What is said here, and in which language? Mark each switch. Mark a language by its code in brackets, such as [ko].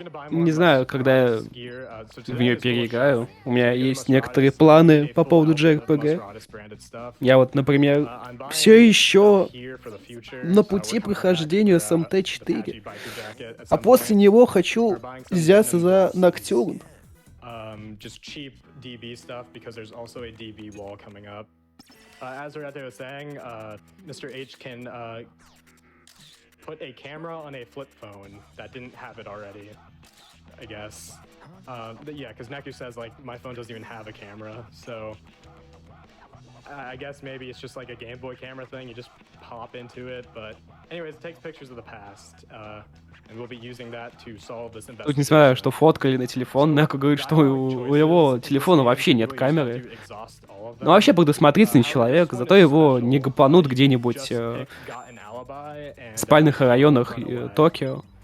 [ru] Не знаю, когда я в нее переиграю. У меня есть некоторые планы по поводу JRPG. Я вот, например, все еще на пути прохождения СМТ-4. А после него хочу взяться за Ноктюрн. [en] Just cheap DB stuff because there's also a DB wall coming up. As Arete was saying, Mr. H can put a camera on a flip phone that didn't have it already, I guess. Yeah, because Neku says, like, my phone doesn't even have a camera, so I guess maybe it's just like a Game Boy camera thing, you just pop into it, but anyways, it takes pictures of the past, and we'll be using that to solve this investigation. [ru] Тут, несмотря что фоткали на телефон, Неку говорит, что у его телефона вообще нет камеры. Ну, вообще предусмотрительный человек, зато его не гопанут где-нибудь в спальных районах Токио.